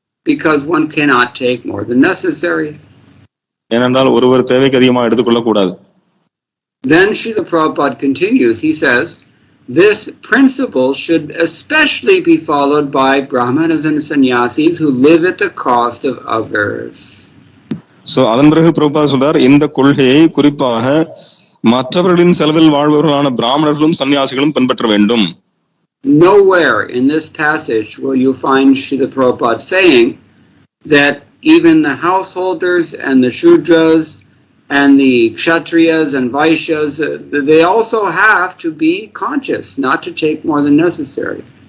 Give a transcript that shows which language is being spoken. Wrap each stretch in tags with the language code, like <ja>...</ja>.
<en>Because one cannot take more than necessary.</en> <ta>ஏனென்றால் ஒருவர் தேவைக்கு அதிகமாக எடுத்துக்கொள்ள கூடாது.</ta> <en>Then Srila Prabhupada continues, he says, this principle should especially be followed by Brahmanas and Sannyasis who live at the cost of others.</en> <ta>So அதன் பிறகு பிரபுபாத சொல்றார், இந்த கொள்கையை குறிப்பாக மற்றவர்களின் செலவில் வாழ்பவர்களான பிராமணர்களும் சன்னியாசிகளும் பின்பற்ற வேண்டும்.</ta> <en>Nowhere in this passage will you find Srila Prabhupada saying that even the householders and the Shudras and the Kshatriyas and Vaishyas, they also have to be conscious not to take more than necessary.</en>